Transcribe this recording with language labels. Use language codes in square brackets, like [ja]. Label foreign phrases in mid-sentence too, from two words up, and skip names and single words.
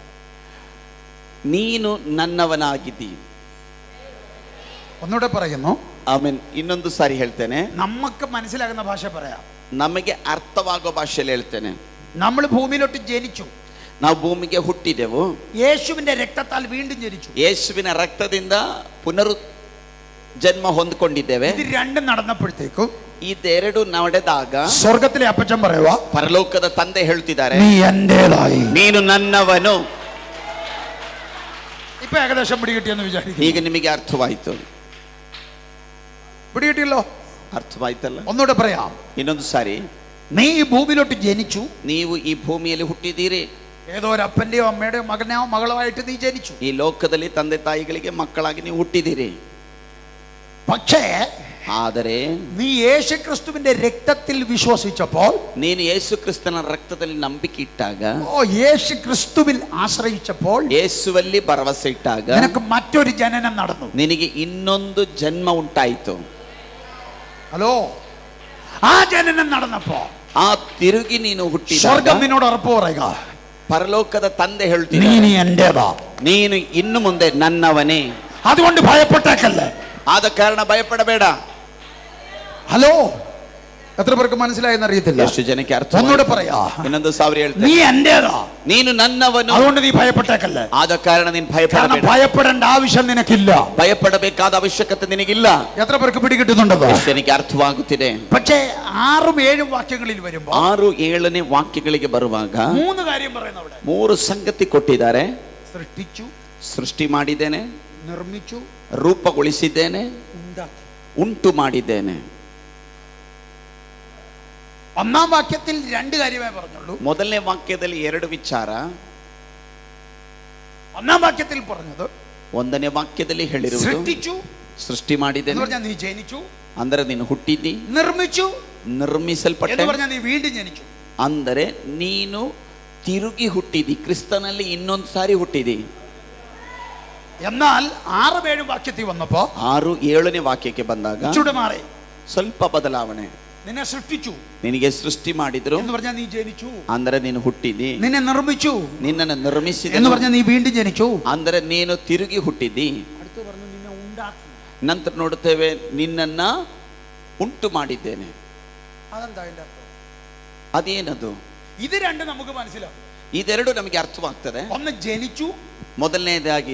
[ml] നീ [kn] ನೀನು ನನ್ನವನಾಗಿದ್ದೀ. [ml] ഒന്നുകൂടെ പറയുന്നു, [kn] ಆಮೇನ್. ಇನ್ನೊಂದು ಸಾರಿ ಹೇಳ್ತೇನೆ, [ml] നമുക്ക് മനസ്സിലാകുന്ന ഭാഷ പറയാം. [kn] ನಮಗೆ ಅರ್ಥವಾಗೋ ಭಾಷೆಯಲ್ಲಿ ಹೇಳ್ತೇನೆ. [ml] നമ്മൾ ഭൂമിയിലോട്ട് ജനിച്ചു, [kn] ನಾವು ಭೂಮಿಗೆ ಹುಟ್ಟಿದೆವು, [ml] യേശുവിന്റെ രക്തത്താൽ വീണ്ടും ജനിച്ചു. [kn] ಯೇಸುವಿನ ರಕ್ತದಿಂದ ಪುನರು ಜನ್ಮ ಹೊಂದ್ಕೊಂಡಿದ್ದೇವೆ. [ml] ഇത് രണ്ടും നടന്നപ്പോഴത്തേക്കും [kn] ಇದೆರಡು ನಡೆದಾಗ [ml] സ്വർഗത്തിലെ അപ്പച്ചൻ പറയുവാ, [kn] ಪರಲೋಕದ ತಂದೆ ಹೇಳ್ತಿದ್ದಾರೆ, [ml] നീ എന്റേതായി. [kn] ನೀನು ನನ್ನವನು. [ml] ഇപ്പൊ ഏകദേശം പിടികിട്ടിയെന്ന് വിചാരിക്കും. [kn] ಈಗ ನಿಮಗೆ ಅರ್ಥವಾಯ್ತು, [ml] പിടികിട്ടിയല്ലോ? [kn] ಅರ್ಥವಾಯ್ತಲ್ಲ? [ml] ഒന്നുകൂടെ പറയാം. [kn] ಇನ್ನೊಂದು ಸಾರಿ, [ml] നീ ഈ ഭൂമിയിലോട്ട് ജനിച്ചു, [kn] ನೀವು ಈ ಭೂಮಿಯಲ್ಲಿ ಹುಟ್ಟಿದ್ದೀರಿ. [ml] ഏതോ ഒരു അപ്പന്റെയോ അമ്മയുടെയോ മകനോ മകളോ ആയിട്ട് നീ ജനിച്ചു. [kn] ಈ ಲೋಕದಲ್ಲಿ ತಂದೆ ತಾಯಿಗಳಿಗೆ ಮಕ್ಕಳಾಗಿ ನೀವು ಹುಟ್ಟಿದ್ದೀರಿ. [ml] പക്ഷേ [kn] ಆದರೆ [ml] നീ യേശു ക്രിസ്തുവിന്റെ രക്തത്തിൽ വിശ്വസിച്ചപ്പോൾ, [kn] ನೀನು ಯೇಸು ಕ್ರಿಸ್ತನ ರಕ್ತದಲ್ಲಿ ನಂಬಿಕೆ ಇಟ್ಟಾಗ, [ml] യേശു ക്രിസ്തുവിൽ ആശ്രയിച്ചപ്പോൾ, [kn] ಯೇಸುವಲ್ಲಿ ಭರವಸೆ ಇಟ್ಟಾಗ [ml] നിനക്ക് മറ്റൊരു ജനനം നടന്നു. [kn] ನಿನಗೆ ಇನ್ನೊಂದು ಜನ್ಮ ಉಂಟಾಯಿತು. [ml] ഹലോ, ആ ജനനം നടന്നപ്പോ [kn] ಆ ತಿರುಗಿ ನೀನು ಹುಟ್ಟಿದಾಗ [ml] സ്വർഗം നിന്നോട് ഉറപ്പ് പറയുക, [kn] ಪರಲೋಕದ ತಂದೆ [ml] നീ [kn] ಹೇಳ್ತೀನಿ, [ml] നീ എന്റേതാ. [kn] ನೀನು ಇನ್ನು ಮುಂದೆ ನನ್ನವನೇ. [ml] അതുകൊണ്ട് ഭയപ്പെട്ടേക്കല്ലേ. [kn] ಆದ ಕಾರಣ ಭಯಪಡಬೇಡ. [ml] ഹലോ, എത്ര പേർക്ക് മനസ്സിലായെന്ന് അറിയത്തില്ല. [kn] ಎಷ್ಟು ಜನಕ್ಕೆ ಅರ್ಥ? [ml] ഒന്നുകൂടെ പറയാ, [kn] ಇನ್ನೊಂದು ಸಾವಿರ [ml] നീ [kn] ಹೇಳ್ತೇನೆ, [ml] എന്റേതാ. [kn] ನೀನು ನನ್ನವನು. [ml] അതുകൊണ്ട് നീ ഭയപ്പെട്ടേക്കല്ലേ. [kn] ಆದ ಕಾರಣ ನೀನು [ml] കാരണം [kn] ಭಯಪಡಬೇಡ. [ml] ഭയപ്പെടേണ്ട ആവശ്യം നിനക്കില്ല. [kn] ಭಯಪಡಬೇಕಾದ ಅವಶ್ಯಕತೆ ನಿನಗಿಲ್ಲ. [ml] എത്ര പേർക്ക് പിടികിട്ടുന്നുണ്ടോ? [kn] ಎಷ್ಟು ಜನಕ್ಕೆ ಅರ್ಥವಾಗುತ್ತಿದೆ? [ml] പക്ഷേ 6ഉം 7ഉം വാക്യങ്ങളിൽ വരുമ്പോൾ [kn] 6, 7ನೇ ವಾಕ್ಯಗಳಿಗೆ ಬರುವಾಗ [ml] 3 കാര്യം പറയുന്നു. അവിടെ [kn] 3 ಸಂಗತಿ ಕೊಟ್ಟಿದ್ದಾರೆ. [ml] സൃഷ്ടിച്ചു, [kn] ಸೃಷ್ಟಿ ಮಾಡಿದ್ದೇನೆ, [ml] നിർമ്മിച്ചു, [kn] ರೂಪಗೊಳಿಸಿದ್ದೇನೆ, [ml] ഉണ്ടാക്കി. [kn] ಉಂಟು ಮಾಡಿದ್ದೇನೆ. [ml] 1ാം വാക്യത്തിൽ 2 കാര്യമേ പറഞ്ഞുള്ളൂ. [kn] ಮೊದಲನೇ ವಾಕ್ಯದಲ್ಲಿ 2 ವಿಚಾರ. [ml] 1ാം വാക്യത്തിൽ പറഞ്ഞത് [kn] 1ನೇ ವಾಕ್ಯದಲ್ಲಿ ಹೇಳಿರುವುದು [ml] സൃഷ്ടിച്ചു [kn] ಸೃಷ್ಟಿ [ml] എന്ന് [kn] ಮಾಡಿದ್ದೇನೆ, [ml] പറഞ്ഞാൽ നീ ജനിച്ചു. [kn] ಅಂದರೆ ನೀನು ಹುಟ್ಟಿದ್ದಿ. [ml] നിർമ്മിച്ചു [kn] ನಿರ್ಮಿಸಲ್ಪಟ್ಟೆ [ml] എന്ന് പറഞ്ഞാൽ നീ വീണ്ടും ജനിച്ചു. [kn] ಅಂದರೆ ನೀನು ತಿರುಗಿ ಹುಟ್ಟಿದಿ, ಕ್ರಿಸ್ತನಲ್ಲಿ ಇನ್ನೊಂದು ಸಾರಿ ಹುಟ್ಟಿದಿ. [ml] എന്നാൽ 6ഉം 7ഉം വാക്യത്തിൽ വന്നപ്പോ [kn] 6, 7ನೇ ವಾಕ್ಯಕ್ಕೆ ಬಂದಾಗ [ml] ചൂട് മാറി. [kn] ಸ್ವಲ್ಪ ಬದಲಾವಣೆ. [ml] നിന്നെ സൃഷ്ടിച്ചു [kn] ನಿನಗೆ ಸೃಷ್ಟಿ ಮಾಡಿದ್ರು, [ml] എന്ന് പറഞ്ഞാൽ നീ ജനിച്ചു. [kn] ಅಂದರೆ ನೀನು ಹುಟ್ಟಿದಿ. [ml] നിന്നെ നിർമ്മിച്ചു [kn] ನಿನ್ನನ್ನು ನಿರ್ಮಿಸಿದ, [ml] എന്ന് പറഞ്ഞാൽ നീ വീണ്ടും ജനിച്ചു. [kn] ಅಂದರೆ ನೀನು ತಿರುಗಿ ಹುಟ್ಟಿದಿ. [ml] അടുത്ത് പറഞ്ഞു നിന്നെ ഉണ്ടാക്കി. [kn] ನಂತರ ನೋಡುತ್ತೇವೆ, ನಿನ್ನನ್ನ ಉಂಟು ಮಾಡಿದ್ದೇನೆ. [ml] അതെന്താ അതിന്റെ അർത്ഥം? [kn] ಅದೇನದು? [ml] ഇത് രണ്ടും നമുക്ക് മനസ്സിലാവും. [kn] ಇದೆರಡು ನಮಗೆ ಅರ್ಥವಾಗ್ತದೆ. [ml] ഒന്ന് ജനിച്ചു, [kn] ಮೊದಲನೇದಾಗಿ